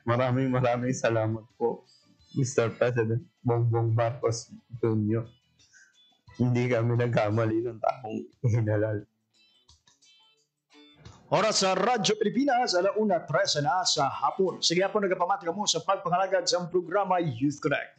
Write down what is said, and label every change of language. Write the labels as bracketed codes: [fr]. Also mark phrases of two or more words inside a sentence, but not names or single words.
[tl] Maraming salamat po, Mr. President Bongbong Marcos Jr. Hindi kami nagkamali ng taong hinalal. Oras sa Radyo Pilipinas, 1:13 na sa hapon. Sige po, [hil] nagpamati ka mo sa pagpangalagad sa programa Youth Connect.